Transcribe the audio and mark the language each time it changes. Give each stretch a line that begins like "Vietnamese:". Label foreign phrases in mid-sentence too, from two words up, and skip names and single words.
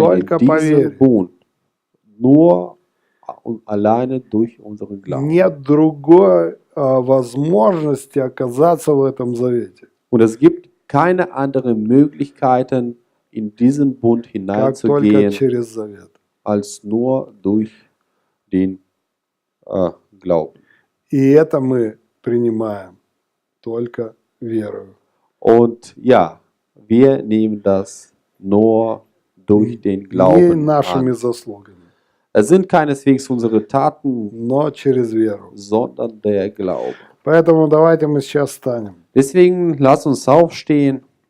Russian: Только
German: in diesen
Russian: поверь.
German: Bund. Nur und alleine durch unseren Glauben.
Russian: Нет другой возможности оказаться в этом завете,
German: Und es gibt keine anderen Möglichkeiten, in diesen Bund
Russian: как только
German: hineinzugehen,
Russian: через завет.
German: als nur durch den Glauben.
Russian: И это мы принимаем только верою.
German: Und ja, wir nehmen das nur durch den
Russian: Не
German: Glauben
Russian: нашими
German: an.
Russian: заслугами,
German: Es sind keineswegs unsere Taten,
Russian: но через веру.
German: sondern der Glaube.
Russian: Поэтому давайте мы сейчас встанем.
German: Deswegen lass uns aufstehen